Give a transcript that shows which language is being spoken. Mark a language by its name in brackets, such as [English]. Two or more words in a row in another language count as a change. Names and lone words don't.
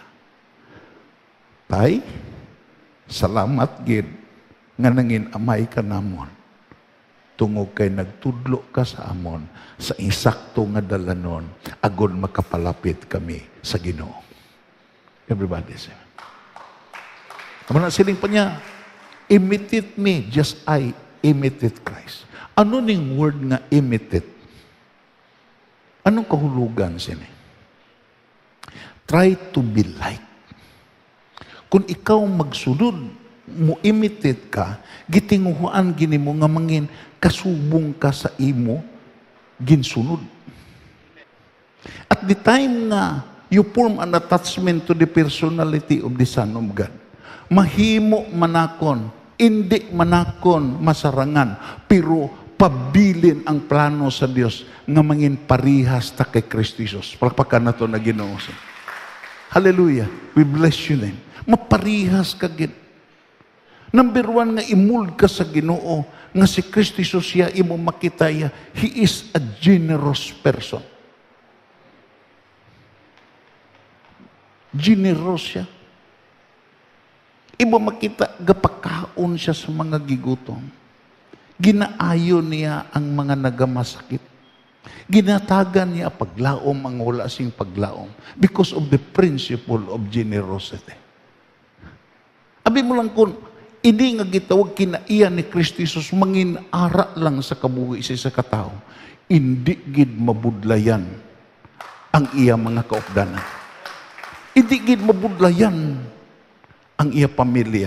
[Hiligaynon] Tay, salamat gid nga nangin amay ka namon. Tungog kay nagtudlo ka sa amon sa insakto nga dalanon agon makapalapit kami sa Ginoo. [English] Everybody say. [Hiligaynon] Amo na siling pa niya, [English] imitate me just I imitate Christ. [Hiligaynon] Ano ning word nga imitate? Anong kahulugan sini? [English] Try to be like. [Hiligaynon] Kung ikaw magsunod, mo imitate ka, gitinguhan gini mo nga mangin, kasubong ka sa imo, ginsunod. [English] At the time nga, you form an attachment to the personality of the Son of God. [Hiligaynon] Mahimo manakon, hindi manakon masarangan, pero pabilin ang plano sa Dios nga mangin parihas ta kay Kristo Jesus. Palakpakan na to na Ginoo. [English] Hallelujah. We bless your name. [Hiligaynon] Maparihas ka gid. Number one nga imuld ka sa Ginoo nga si Kristo Jesus siya imo makita ya, [English] He is a generous person. [Hiligaynon] Generous siya. Imo makita gapakaon siya sa mga gigutom. Ginaayo niya ang mga nagamasakit. Ginatagan niya paglaom ang wala sing paglaom [English] because of the principle of generosity. [Hiligaynon] Abi mo lang kung hindi nga gitawag kinaiya ni Kristo Jesus mangin-ara lang sa kabuhi sa katao, hindi gid mabudlayan ang iya mga kaupdanan. Hindi gid mabudlayan ang iya pamilya.